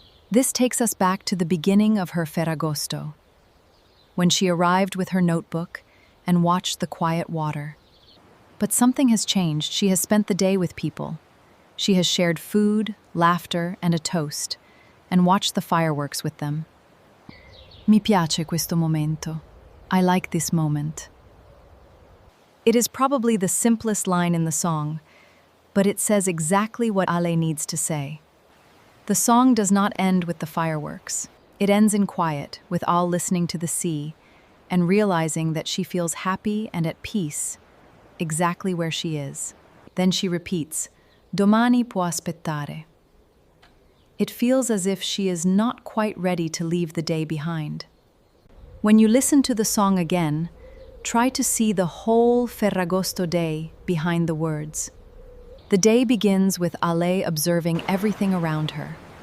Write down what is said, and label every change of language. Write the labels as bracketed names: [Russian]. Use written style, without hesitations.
[English] This takes us back to the beginning of her Ferragosto, when she arrived with her notebook and watched the quiet water. But something has changed. She has spent the day with people. She has shared food, laughter, and a toast, and watched the fireworks with them. [Italian] Mi piace questo momento. [English] I like this moment. It is probably the simplest line in the song, but it says exactly what Ale needs to say. The song does not end with the fireworks. It ends in quiet, with all listening to the sea and realizing that she feels happy and at peace, exactly where she is. Then she repeats, [Italian] Domani può aspettare. [English] It feels as if she is not quite ready to leave the day behind. When you listen to the song again, try to see the whole Ferragosto day behind the words. The day begins with Ale observing everything around her.